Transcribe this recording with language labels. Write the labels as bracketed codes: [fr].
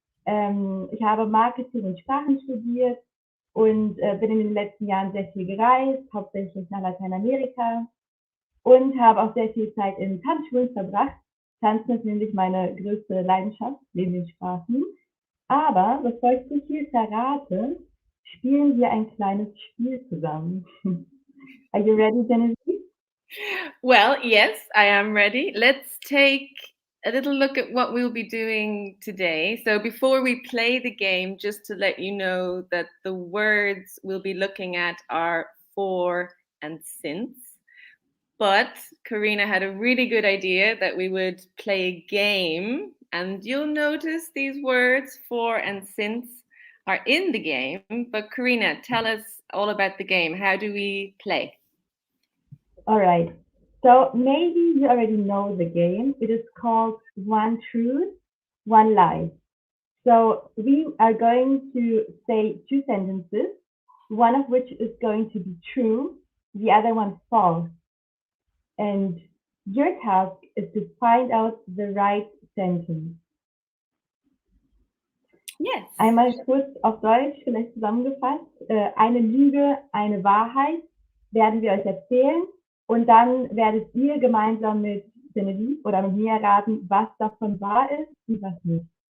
[de] Ich habe Marketing und Sprachen studiert und bin in den letzten Jahren sehr viel gereist, hauptsächlich nach Lateinamerika und habe auch sehr viel Zeit in Tanzschulen verbracht. Tanzen ist nämlich meine größte Leidenschaft neben den Sprachen. Aber bevor ich zu viel verrate, spielen wir ein kleines Spiel zusammen. [en] Are you ready, Genevieve? Well, yes, I am ready. Let's take a little look at what we'll be doing today. So, before we play the game, just to let you know that the words we'll be looking at are for and since. But Karina had a really good idea that we would play a game, and you'll notice these words for and since are in the game. But Karina, tell us all about the game. How do we play? All right. So maybe you already know the game. It is called One Truth, One Lie. So we are going to say two sentences, one of which is going to be true, the other one false. And your task is to find out the right sentence. Yes. [de] Einmal kurz auf Deutsch, vielleicht zusammengefasst. Eine Lüge, eine Wahrheit werden wir euch erzählen und dann werdet ihr gemeinsam mit Genevieve oder mit mir erraten, was davon wahr ist und was nicht.